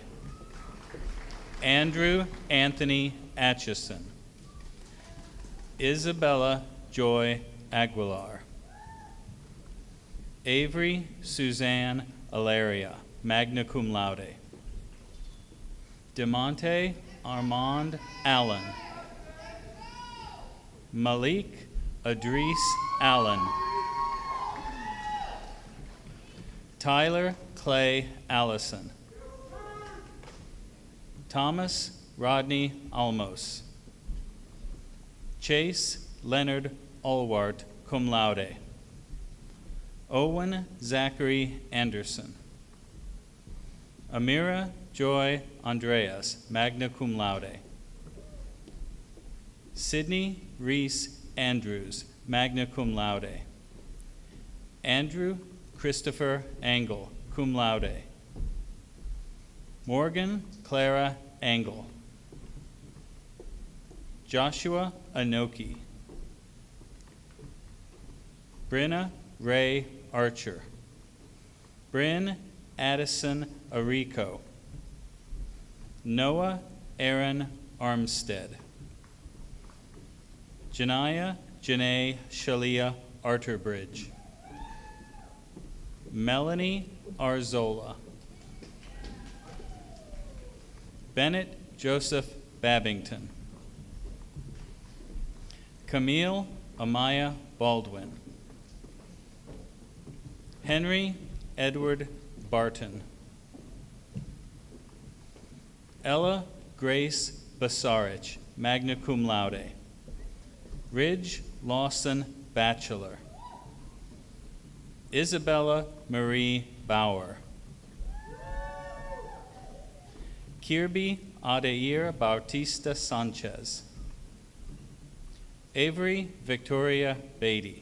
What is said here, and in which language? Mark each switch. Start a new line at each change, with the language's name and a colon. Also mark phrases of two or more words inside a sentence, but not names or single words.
English: Andrew Anthony Atchison. Isabella Joy Aguilar. Avery Suzanne Alaria,
Latin: magna cum laude.
English: DeMonte Armand Allen. Malik Adris Allen. Tyler Clay Allison. Thomas Rodney Almos. Chase Leonard Allwart,
Latin: cum laude.
English: Owen Zachary Anderson. Amira Joy Andreas,
Latin: magna cum laude.
English: Sydney Reese Andrews,
Latin: magna cum laude.
English: Andrew Christopher Engel,
Latin: cum laude.
English: Morgan Clara Engel. Joshua Anoki. Brenna Ray Archer. Bryn Addison Arico. Noah Aaron Armstead. Janaya Janae Shalia Arterbridge. Melanie Arzola. Bennett Joseph Babington. Camille Amaya Baldwin. Henry Edward Barton. Ella Grace Basarich,
Latin: magna cum laude.
English: Ridge Lawson Bachelor. Isabella Marie Bauer. Kirby Adair Bautista Sanchez. Avery Victoria Beatty.